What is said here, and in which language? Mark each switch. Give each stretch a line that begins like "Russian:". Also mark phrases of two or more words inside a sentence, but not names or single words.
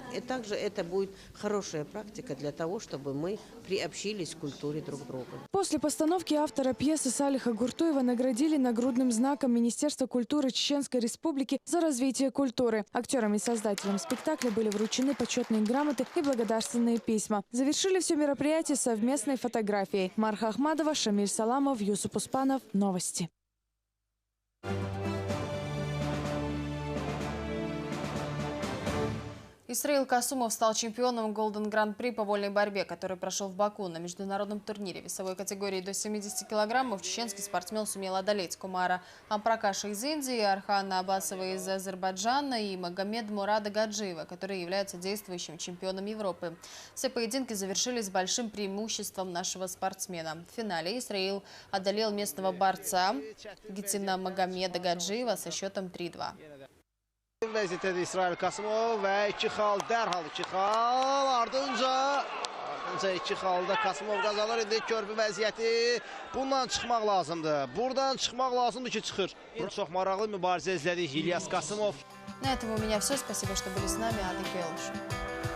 Russian: И также это будет хорошая практика для того, чтобы мы приобщились к культуре друг друга. После постановки автора пьесы Салиха Гуртуева наградили нагрудным знаком Министерства культуры Чеченской Республики за развитие культуры. Актерам и создателям спектакля были вручены почетные грамоты и благодарственные письма. Завершили все мероприятие совместной фотографией. Марха Ахмадова, Шамиль Саламов, Юсуп Успанов. Новости. Исраил Касумов стал чемпионом Golden Grand-при по вольной борьбе, который прошел в Баку. На международном турнире весовой категории до 70 килограммов чеченский спортсмен сумел одолеть Кумара Ампракаша из Индии, Архана Абасова из Азербайджана и Магомед Мурада Гаджиева, который является действующим чемпионом Европы. Все поединки завершились с большим преимуществом нашего спортсмена. В финале Исраил одолел местного борца Гитина Магомеда Гаджиева со счетом 3-2.
Azerbaijani: Vəziyyətdə İsrail Kasımov və 2 xal, dərhal 2 xal, ardınca 2 xalda Kasımov qazanır. İndi körpü vəziyyəti, bundan çıxmaq lazımdır. Buradan çıxmaq lazımdır ki, çıxır. Çox maraqlı mübarizə izlədik İlyas Kasımov.
Russian: На этом у меня все. Спасибо, что были с нами. Ада Келыш.